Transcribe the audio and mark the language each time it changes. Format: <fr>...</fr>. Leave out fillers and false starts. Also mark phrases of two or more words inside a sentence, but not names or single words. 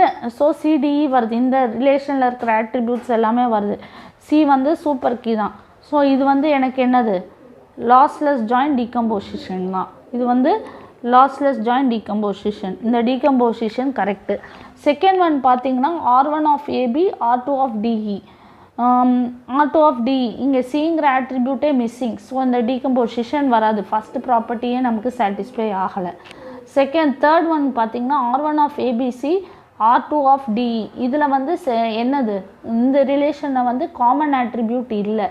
<ta>ஸோ CDE வருது. இந்த ரிலேஷனில் இருக்கிற ஆட்ரிபியூட்ஸ் எல்லாமே வருது. C வந்து</ta> <en>super key</en> <ta>தான். ஸோ இது வந்து எனக்கு என்னது,</ta> <en>lossless join decomposition</en> <ta>தான். இது வந்து</ta> <en>lossless join decomposition.</en> <ta>இந்த</ta> <en>decomposition correct. second one</en> <ta>பார்த்தீங்கன்னா R1 of AB, R2 of DE. R2 of DE இங்கே சிங்கிற</ta> <en>attribute missing.</en> <ta>ஸோ இந்த டீகம்போசிஷன் வராது.</ta> <en>first property</en> <ta>நமக்கு சாட்டிஸ்ஃபை ஆகலை.</ta> <en>second third one</en> <ta>பார்த்திங்கன்னா R1 of ABC R2 of DE இதில் வந்து என்னது இந்த ரிலேஷனில் வந்து</ta> <en>common attribute</en> <ta>இல்லை.</ta>